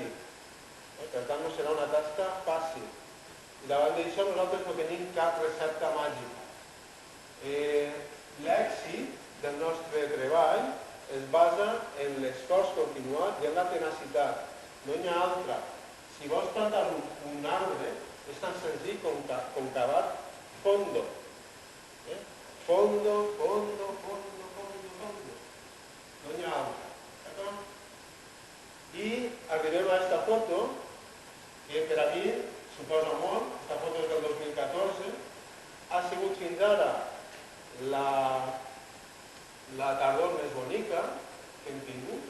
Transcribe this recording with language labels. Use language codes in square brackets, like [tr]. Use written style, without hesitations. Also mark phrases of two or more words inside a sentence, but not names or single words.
[ca] Per tant, no serà una tasca fàcil. I davant d'això nosaltres no tenim cap recepta màgica. L'èxit del nostre treball es basa en l'esforç continuat i en la tenacitat. No hi ha altra. Si vols plantar un arbre, és tan senzill com cavar fondo. Fondo, fondo, fondo, fondo, fondo. No hi ha altra. I arribem a aquesta foto, que per a mi suposa molt. Aquesta foto és del 2014. Ha sigut fins ara la tardor més bonica que hem tingut.